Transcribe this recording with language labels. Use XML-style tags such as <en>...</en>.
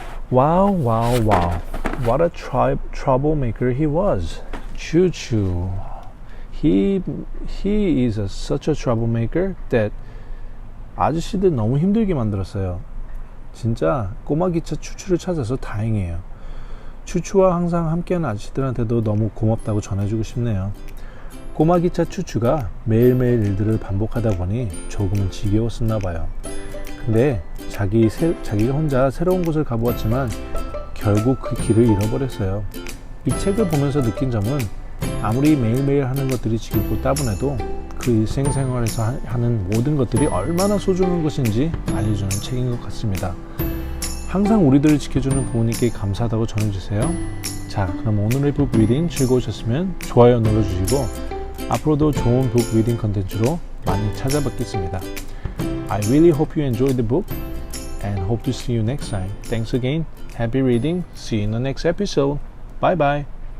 <en>Wow, wow, wow. What a troublemaker he was. Choo Choo. He is such a troublemaker that</en> <ko>아저씨들 너무 힘들게 만들었어요. 진짜 꼬마 기차 추추를 찾아서 다행이에요. 추추와 항상 함께하는 아저씨들한테도 너무 고맙다고 전해주고 싶네요. 꼬마 기차 추추가 매일매일 일들을 반복하다 보니 조금은 지겨웠었나 봐요. 근데 자기가 혼자 새로운 곳을 가보았지만 결국 그 길을 잃어버렸어요. 이 책을 보면서 느낀 점은 아무리 매일매일 하는 것들이 지겹고 따분해도 그 일생생활에서 하는 모든 것들이 얼마나 소중한 것인지 알려주는 책인 것 같습니다. 항상 우리들을 지켜주는 부모님께 감사하다고 전해주세요. 자, 그럼 오늘의 북 리딩 즐거우셨으면 좋아요 눌러주시고 앞으로도 좋은 북 리딩 컨텐츠로 많이 찾아뵙겠습니다.</ko> <en>I really hope you enjoyed the book and hope to see you next time. Thanks again. Happy reading. See you in the next episode. Bye bye.</en>